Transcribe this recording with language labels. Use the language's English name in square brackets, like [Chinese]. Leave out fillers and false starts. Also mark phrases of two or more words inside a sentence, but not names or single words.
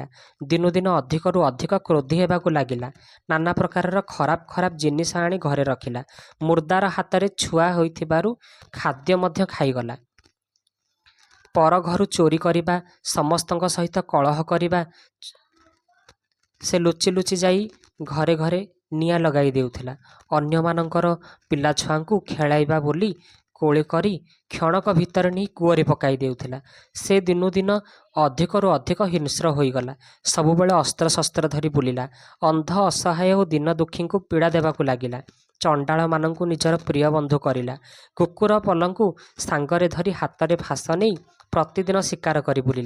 [Odia] ଦିନୁ ଦିନ ଅଧିକରୁ ଅଧିକ କ୍ରୋଧୀ ହେବାକୁ ଲାଗିଲା। ନାନା ପ୍ରକାରର ଖରାପ ଖରାପ ଜିନିଷ ଆଣି ଘରେ ରଖିଲା। ମୁର୍ଦାର ହାତରେ ଛୁଆ ହୋଇଥିବାରୁ ଖାଦ୍ୟ ମଧ୍ୟ ଖାଇଗଲା। ପର ଘରୁ ଚୋରି କରିବା, ସମସ୍ତଙ୍କ ସହିତ କଳହ କରିବା, ସେ ଲୁଚି ଲୁଚି ଯାଇ ଘରେ ଘରେ ନିଆଁ ଲଗାଇ ଦେଉଥିଲା। अन्यमानଙ୍କର ପିଲା ଛୁଆଙ୍କୁ ଖେଳାଇବା ବୋଲି କୋଳି କରି କ୍ଷଣକ ଭିତରେ ନେଇ କୂଅରେ ପକାଇ ଦେଉଥିଲା। ସେ ଦିନୁ ଦିନ ଅଧିକରୁ ଅଧିକ ହିଂସ୍ର ହୋଇଗଲା। ସବୁବେଳେ ଅସ୍ତ୍ରଶସ୍ତ୍ର ଧରି ବୁଲିଲା। ଅନ୍ଧ ଅସହାୟ ଓ ଦିନ ଦୁଃଖୀଙ୍କୁ ପୀଡ଼ା ଦେବାକୁ ଲାଗିଲା। ଚଣ୍ଡାଳମାନଙ୍କୁ ନିଜର ପ୍ରିୟ ବନ୍ଧୁ କରିଲା। କୁକୁର ପଲଙ୍କୁ ସାଙ୍ଗରେ ଧରି ହାତରେ ଫାଶ ନେଇ ପ୍ରତିଦିନ ଶିକାର କରି ବୁଲିଲା।